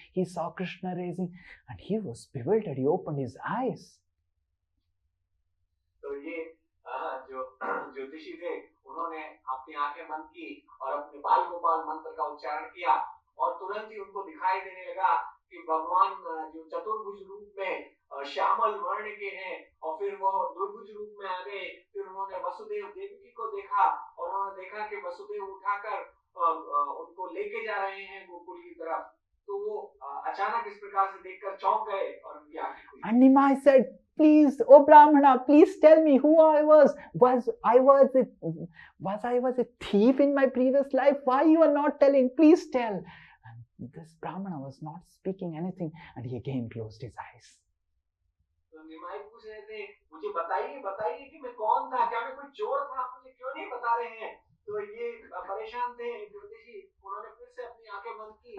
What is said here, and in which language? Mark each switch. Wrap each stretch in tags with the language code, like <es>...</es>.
<en>He saw Krishna raising, and he was bewildered. He opened his eyes.</en> <hi>तो ये जो ज्योतिषी थे उन्होंने अपनी आंखें बंद की और अपने बाल गोपाल मंत्र का उच्चारण किया और तुरंत ही उनको दिखाई देने लगा कि भगवान जो चतुर्भुज रूप में श्यामल वर्ण के हैं और फिर वो दुर्भुज रूप में आ गए। फिर उन्होंने वसुदेव देवकी को देखा और उन्होंने देखा कि वसुदेव उठाकर उनको लेके जा रहे हैं गोकुल की तरफ। तो वो अचानक इस प्रकार से देखकर चौंक गए और उनकी आंखें खुली।</hi> <en>And Nimai said, please, oh Brahmana, please tell me who I was. Was I a thief in my previous life? Why you are not telling? Please tell. And this Brahmana was not speaking anything, and he again closed his eyes.</en> <hi>तो निमाई पूछ रहे थे, मुझे बताइए कि मैं कौन था, क्या मैं कोई चोर था, आप मुझे क्यों नहीं बता रहे हैं। तो ये परेशान थे ज्योतिषी, उन्होंने फिर से अपनी आंखें बंद की।</hi>